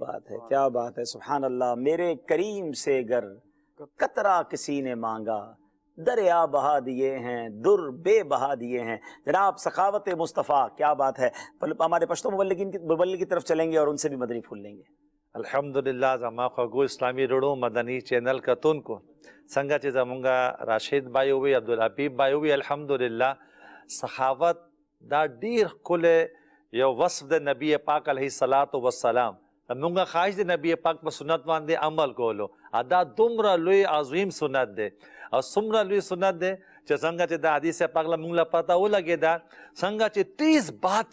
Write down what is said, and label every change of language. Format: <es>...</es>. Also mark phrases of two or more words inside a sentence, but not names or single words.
<ur>کیا بات ہے، کیا بات ہے،</ur> <ar>سبحان اللہ۔</ar> <ur>میرے کریم سے گر قطرہ کسی نے مانگا، دریا بہا دیے ہیں، در بے بہا دیے ہیں۔ جناب سخاوت مصطفیٰ، کیا بات ہے۔ ہمارے پشتو مبلغ کی طرف چلیں گے اور ان سے بھی مدنی پھول لیں گے۔</ur> <ps>الحمدللہ زما خوږو اسلامی رړو مدنی چینل کتونکو څنګه چې زمونږ راشد بھائی وی عبدالحبیب بھائی وی الحمدللہ سخاوت دا ډیر ښکلی یو وصف د نبی پاک</ps> <ar>علیه الصلاۃ والسلام،</ar> <ps>زمونږ خواهش د نبی پاک په سنت باندې عمل کولو، دا دومره لوی عظیم سنت دی او څومره لوی سنت دی چې څنګه چې د حدیث پاک له مونږ له پته ولګېده څنګه چې تیز باد</ps>